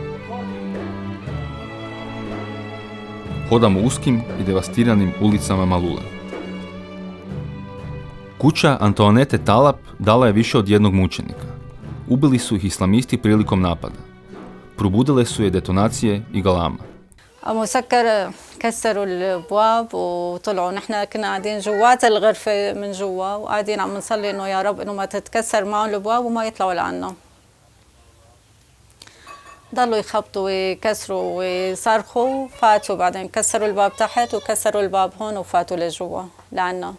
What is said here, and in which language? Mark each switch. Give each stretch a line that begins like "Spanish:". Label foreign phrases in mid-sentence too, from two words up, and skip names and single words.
Croatian: Hodamo uskim i devastiranim ulicama Malule. Kuća Antoanete Talap dala je više od jednog mučenika. Ubili su ih islamisti prilikom napada. Probudile su je detonacije i galama.
Arabic: مسكر كسروا الابواب وطلعوا نحن كنا قاعدين جوات الغرفه من جوا وقاعدين عم نصلي انه يا رب انه ما تتكسر معهم الابواب وما يطلعوا لعنا. ضلوا يخبطوا ويكسروا ويصرخوا فاتوا بعدين كسروا الباب تحت وكسروا الباب هون وفاتوا لجوا لعنا.